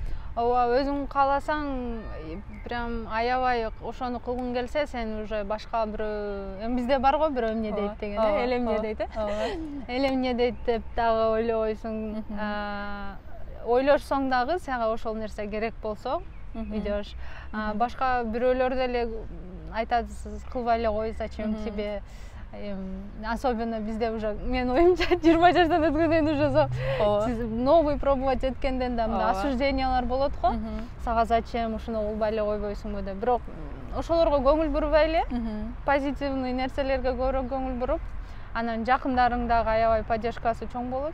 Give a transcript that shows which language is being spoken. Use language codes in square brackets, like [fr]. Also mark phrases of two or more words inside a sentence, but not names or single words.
[ky] Ооба, өзүң кааласаң, прям аябай ошону кылгың келсе, сен уже башка бирөө, эми бизде бар го бирөө эмне дейт деген, эл эмне дейт, эл эмне дейт деп дагы ойлойсуң. Ойлошсоң дагы сага ошол нерсе керек болсо, идешь. Башка бирөөлөр деле айтат, кылбай эле кой, [ru] зачем тебе? [ky] Особенно бизде уже, мен оюмча 20 жаштан өткөндөн [ru] уже новый пробовать [ky] эткенден да мындай осуждениялар болот го. Сага зачем ушуну кылбай эле койбойсуңбу деп. Бирок ошолорго көңүл бурбай эле, позитивный нерселерге көбүрөөк көңүл буруп, анан жакындарың дагы аябай поддержкасы чоң болот.